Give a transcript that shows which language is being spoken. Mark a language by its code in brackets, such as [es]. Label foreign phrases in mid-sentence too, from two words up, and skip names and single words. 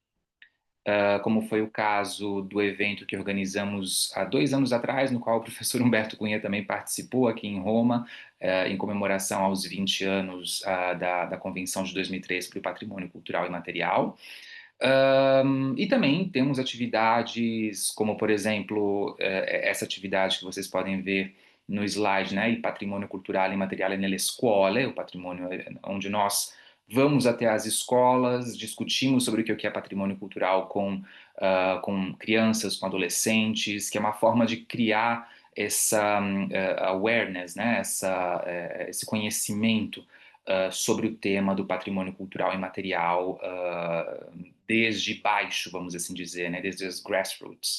[pt] Como foi o caso do evento que organizamos há 2 anos atrás, no qual o professor Humberto Cunha também participou aqui em Roma, em comemoração aos 20 anos da Convenção de 2003 para o Patrimônio Cultural e Material. E também temos atividades como, por exemplo, essa atividade que vocês podem ver no slide, né, e [it] patrimônio cultural e materiale nelle scuole, [pt] o patrimônio onde nós vamos até as escolas, discutimos sobre o que é patrimônio cultural com crianças, com adolescentes, que é uma forma de criar essa awareness, né, esse conhecimento sobre o tema do patrimônio cultural e material desde baixo, vamos assim dizer, né, desde as grassroots.